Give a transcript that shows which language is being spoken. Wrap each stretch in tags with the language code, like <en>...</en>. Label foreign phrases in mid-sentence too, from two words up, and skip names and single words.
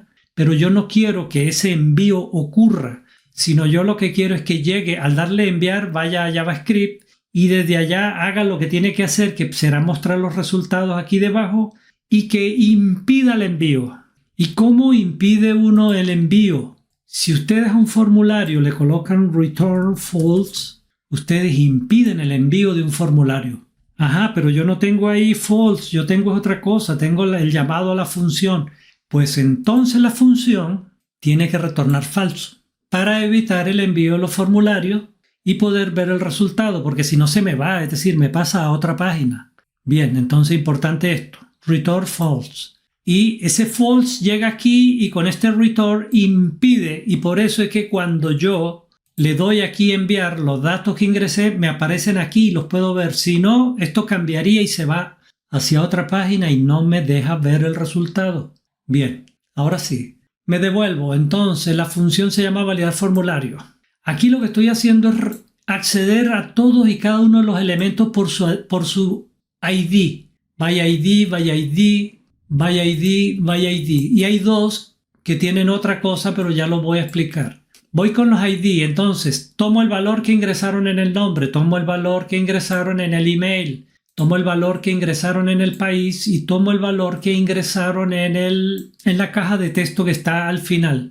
<es>Pero yo no quiero que ese envío ocurra, sino yo lo que quiero es que llegue, al darle enviar, vaya a JavaScript y desde allá haga lo que tiene que hacer, que será mostrar los resultados aquí debajo, y que impida el envío. ¿Y cómo impide uno el envío? Si ustedes a un formulario le colocan</es> <en>return false,</en> <es>ustedes impiden el envío de un formulario. Pero yo no tengo ahí false, yo tengo otra cosa, tengo el llamado a la función. Pues entonces la función tiene que retornar falso para evitar el envío de los formularios y poder ver el resultado, porque si no se me va, es decir, me pasa a otra página. Bien, entonces importante esto,</es> <en>return false.</en> <es>Y ese false llega aquí y con este return impide, y por eso es que cuando yo le doy aquí enviar, los datos que ingresé me aparecen aquí y los puedo ver. Si no, esto cambiaría y se va hacia otra página y no me deja ver el resultado. Bien, ahora sí, me devuelvo. Entonces la función se llama validar formulario. Aquí lo que estoy haciendo es acceder a todos y cada uno de los elementos por su ID.</es> <en>By ID, by ID, by ID, by ID.</en> <es>Y hay dos que tienen otra cosa, pero ya lo voy a explicar. Voy con los ID, entonces tomo el valor que ingresaron en el nombre, tomo el valor que ingresaron en el email, tomo el valor que ingresaron en el país y tomo el valor que ingresaron en la caja de texto que está al final.</es>